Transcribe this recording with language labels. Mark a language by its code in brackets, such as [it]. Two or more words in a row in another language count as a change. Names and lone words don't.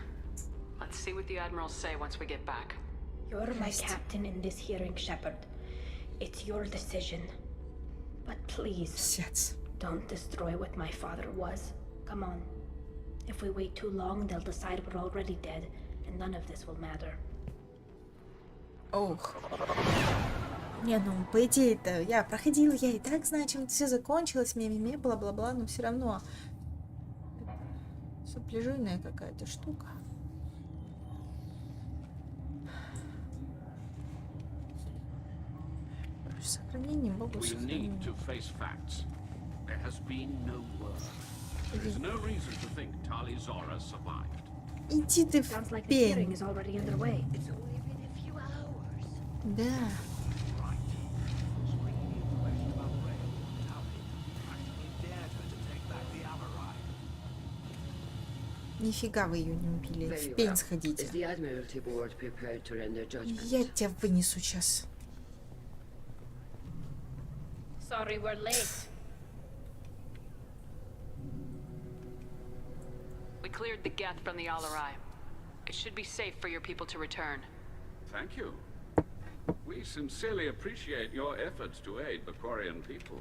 [en] Let's see what the admirals say once we get back. You're my captain in this hearing, Shepard. It's your decision. But please, don't destroy what my father was. Come on. If we wait too long, they'll decide we're already dead, and none of this will matter. [ru] Ох. Не, ну, по идее-то, я проходила, я и так знаю, чем все закончилось, ме-ме-ме, бла-бла-бла, но все равно... Сопляжуйная какая-то штука. Сохранение могу сохранить. Иди ты в пень. Да. Нифига вы ее не убили. В пень сходите. Я тебя вынесу сейчас. [en] Sorry, we're late. We cleared the Geth from the Alarai. It should be safe for your people to return. Thank you. We sincerely appreciate your efforts to aid the Quarian people.